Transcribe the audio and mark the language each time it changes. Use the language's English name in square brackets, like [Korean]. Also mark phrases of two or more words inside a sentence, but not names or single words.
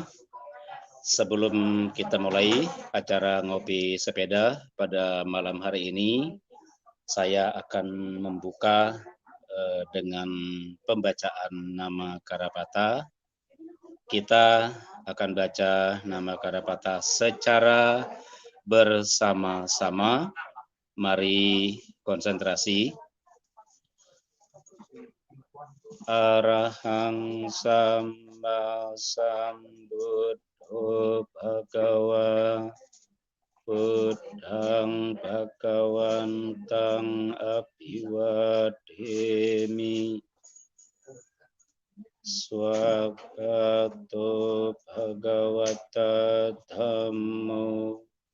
[Indonesian] Sebelum kita mulai acara Ngopi Sepeda pada malam hari ini, saya akan membuka dengan pembacaan nama Karapata. Kita akan baca nama Karapata secara bersama-sama. Mari konsentrasi. [Pali] Arahang Samba Sambuddho Bhagawa Buddhang Bhagawantang Abhiwademi Swagato Bhagavata Dhammo